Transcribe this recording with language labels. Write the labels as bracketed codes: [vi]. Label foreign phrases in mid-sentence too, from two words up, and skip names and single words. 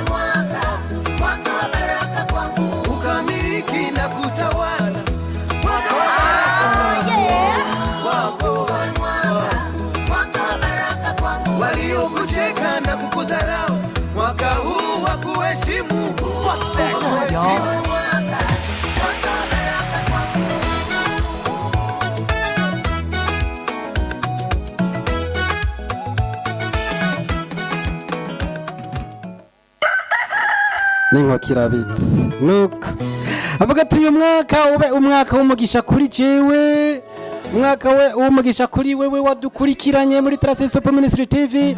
[sw] Ukamiliki na kutawala mwaka wa baraka kwako. Waliokucheka na kukudharau mwaka huu wa kuheshimu. [rn] Ningo kirabitse nuko avuga ati uyu mwaka ube umwaka w'umugisha kuri jewe, umwaka we w'umugisha kuri wewe wadukurikiranye muri Traces Hope Ministry TV.